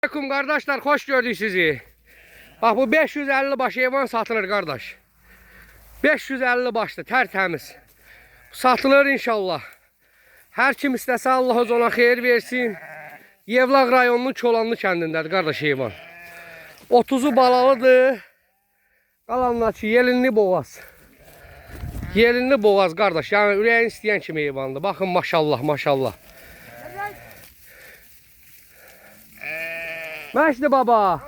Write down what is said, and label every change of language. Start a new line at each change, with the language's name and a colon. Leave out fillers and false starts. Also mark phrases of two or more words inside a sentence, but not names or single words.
Azerbaijani: Aleyküm kardeşler, hoş gördük sizi. Bak bu 550 baş heyvan satılır kardeş. 550 başlı tertemiz. Satılır inşallah. Her kim istese Allah ona xeyir versin. Yevlaq rayonunun Çolanlı kəndindədir kardeş heyvan. 30'u balalıdır. Qalanlar ki yelinli boğaz. Yelinli boğaz kardeş. Yani ürəyin istəyən kimi heyvandır. Bakın maşallah maşallah. Məşdi baba.